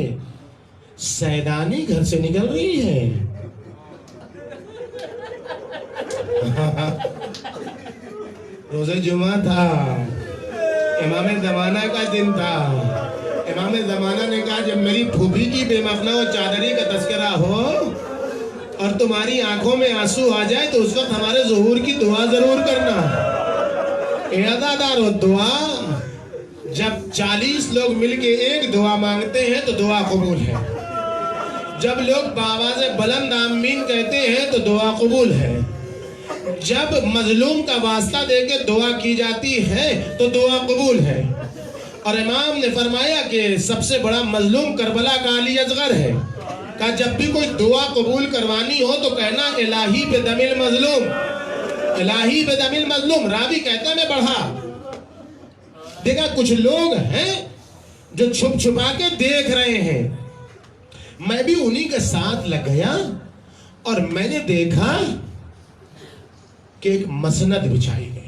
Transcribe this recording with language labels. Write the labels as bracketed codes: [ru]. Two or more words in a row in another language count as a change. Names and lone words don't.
[ur] سیدانی گھر سے نکل رہی ہے. روزہ جمعہ تھا, امام زمانہ کا دن تھا. امام زمانہ نے کہا جب میری پھوپھی کی بے مخنہ و چادری کا تذکرہ ہو اور تمہاری آنکھوں میں آنسو آ جائے تو اس وقت ہمارے ظہور کی دعا ضرور کرنا. اے عزادارو, دعا جب 40 لوگ مل کے ایک دعا مانگتے ہیں تو دعا قبول ہے. جب لوگ بآواز بلند آمین کہتے ہیں تو دعا قبول ہے. جب مظلوم کا واسطہ دے کے دعا کی جاتی ہے تو دعا قبول ہے. اور امام نے فرمایا کہ سب سے بڑا مظلوم کربلا کا علی اصغر ہے. کہ جب بھی کوئی دعا قبول کروانی ہو تو کہنا [ar] الہی بدم المظلوم, الہی بدم المظلوم. [ur] راوی کہتا ہے میں بڑھا. دیکھا کچھ لوگ ہیں جو چھپ چھپا کے دیکھ رہے ہیں. میں بھی انہی کے ساتھ لگ گیا اور میں نے دیکھا کہ ایک مسند بچھائی گئی.